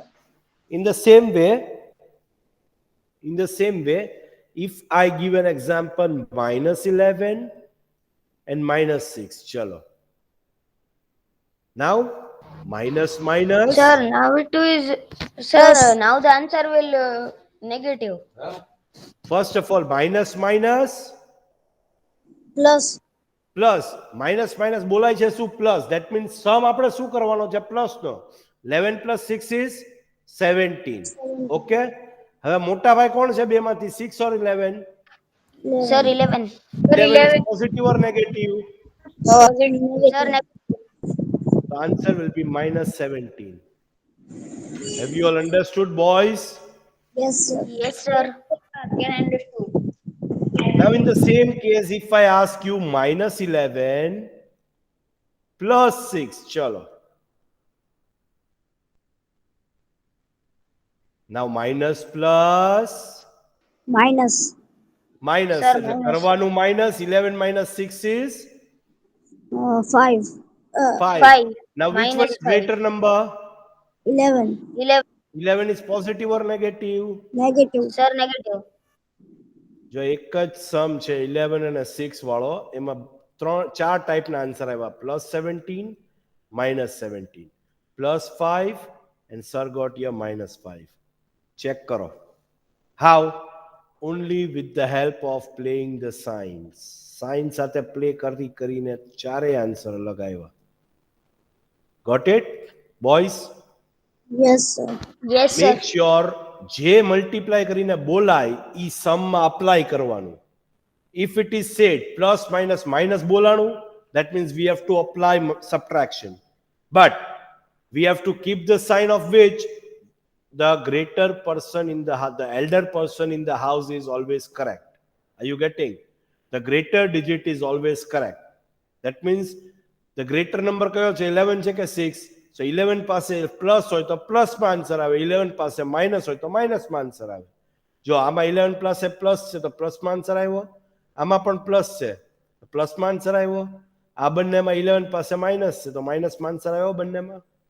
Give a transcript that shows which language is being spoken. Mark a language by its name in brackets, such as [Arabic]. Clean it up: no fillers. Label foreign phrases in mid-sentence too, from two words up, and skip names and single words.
[English] In the same way, if I give an example minus 11 and minus 6, chalo. Now, minus minus. Sir, now it is. Sir, now the answer will negative. First of all, minus minus Plus. plus. Minus minus [Gujarati] બોલાય છે શું [English] plus. That means sum [Gujarati] આપણે શું કરવાનો છે [English] plus નો. 11 plus 6 is 17. Okay? [Gujarati] હવે મોટા ભાઈ કોણ છે બેમાંથી 6 or 11? [English] Sir, 11. 11 is positive or negative? Sir, The answer will be minus 17. Have you all understood, boys? Yes, sir. yes, sir. Can understood. Now, in the same case, if I ask you minus 11 plus 6, chalo. Now, minus plus Minus. minus. Sir, [Gujarati] એટલે [English] minus. કરવાનું minus 11 minus 6 is 5. 5. 5. Now, which one Minus is greater number? 11. 11. 11 is positive or negative? Negative. Sir, negative. [Gujarati] જો એક જ સમ છે 11 અને 6 વાળો એમાં ચાર ટાઈપના આન્સર આવ્યા +17 -17 +5 [English] and sir got your [Gujarati] -5. ચેક કરો [English] how only with the help of playing the signs. [Gujarati] સાઇન સાથે પ્લે કરીને ચારે આન્સર લગાવ્યા. [English] Got it, boys? Yes, sir. Yes, sir. Make sure [Gujarati] જે મલ્ટીપ્લાય કરીને બોલાય ઈ સમમાં અપ્લાય કરવાનું. [English] If it is said plus minus minus બોલાણું, that means we have to apply subtraction. But we have to keep the sign of which the greater person in the elder person in the house is always correct. Are you getting? The greater digit is always correct. That means the greater number [Gujarati] કયો છે 11 છે કે 6? So 11 પાસે પ્લસ હોય તો પ્લસમાં આન્સર આવે, 11 પાસે માઇનસ હોય તો માઇનસમાં આન્સર આવે. જો આમાં 11 પાસે પ્લસ છે તો પ્લસમાં આન્સર આવ્યો, આમાં પણ પ્લસ છે તો પ્લસમાં આન્સર આવ્યો, આ બંનેમાં 11 પાસે માઇનસ છે તો માઇનસમાં આન્સર આવ્યો બંનેમાં.